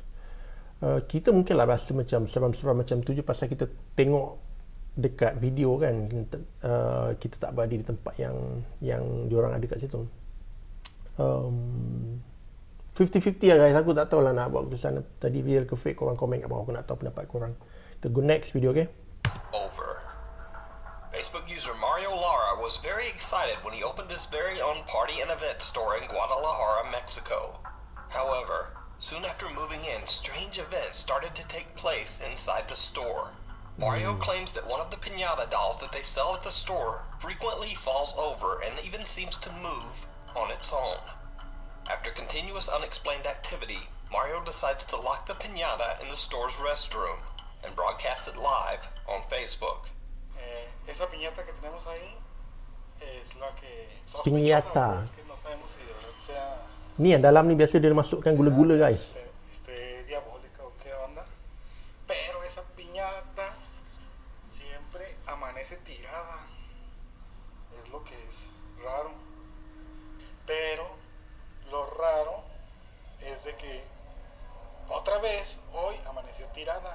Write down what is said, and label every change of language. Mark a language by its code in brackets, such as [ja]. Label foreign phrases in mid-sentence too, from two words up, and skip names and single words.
[ms] Kita mungkinlah rasa macam seram-seram macam tu je pasal kita tengok dekat video kan. Kita tak berada di tempat yang diorang ada kat situ. 50-50 lah guys. Aku tak tahu lah nak buat keputusan tadi real ke fake. Korang komen kat bawah. Aku nak tahu pendapat korang. Kita [en] go next video, [ms] okay? Over. [en] Facebook user Mario Lara was very excited when he opened his very own party and event store in Guadalajara, Mexico. However, soon after moving in, strange events started to take place inside the store. Mario claims that one of the piñata dolls that they sell at the store frequently falls over and even seems to move on its own. After continuous unexplained activity, Mario decides to lock the piñata in the store's restroom and broadcast it live on Facebook. [es] Esa piñata que tenemos ahí es la que Piñata. es que no sabemos si de verdad sea [ms] Ni yang dalam ni biasa dia masukkan gula-gula guys. [es] diabólica o qué onda, pero esa piñata siempre amanece tirada. Es lo que es raro. Pero lo raro es de que otra vez hoy amaneció tirada.